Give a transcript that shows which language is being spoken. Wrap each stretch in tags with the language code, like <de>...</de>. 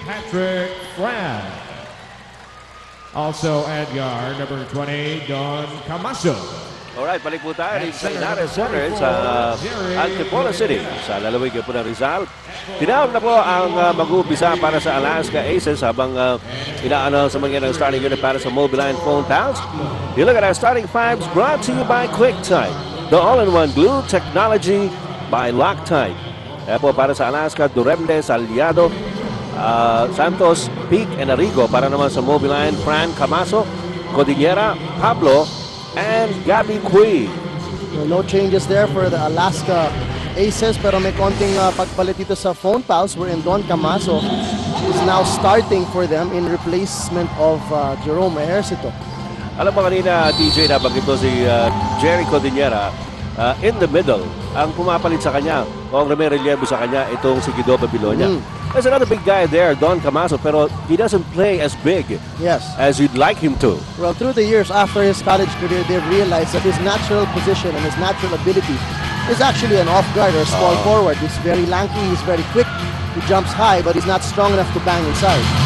<en>Patrick Fran. Also at guard, number 20, Don Camacho.</en> <tl>Alright, balik po tayo sa Inares Center sa Antipolo City sa lalawigan po ng Rizal. Tinawag na po ang mag-uupisa para sa Alaska Aces habang ina-announce sa mga ng starting unit para sa Mobiline phone pals.</tl> <en>You look at our starting fives brought to you by QuickType, the all-in-one glue technology by Loctite.</en> <tl>Kaya po para sa Alaska, Duremdes, Aliado, Santos, Peak, and Arrigo. Para naman sa Mobiline, Fran Camaso, Cordillera, Pablo, and Gabby Cui.</tl> <en>No changes there for the Alaska Aces,</en> <tl>pero may konting pagpalit dito sa</tl> <en>phone pals wherein Don Camaso is now starting for them in replacement of Jerome Ejercito.</en> <tl>Alam mo kanina, DJ, nabanggit ko si Jerry Cordillera</tl> <en>in the middle.</en> <tl>Ang pumapalit sa kanya, o ang relievo sa kanya, itong si Guido Babilonia.</tl> <en>There's another big guy there, Don Camaso, pero he doesn't play as big as you'd like him to. Well, through the years after his college career, they've realized that his natural position and his natural ability is actually an off guard or small forward. He's very lanky, he's very quick, he jumps high, but he's not strong enough to bang inside.</en>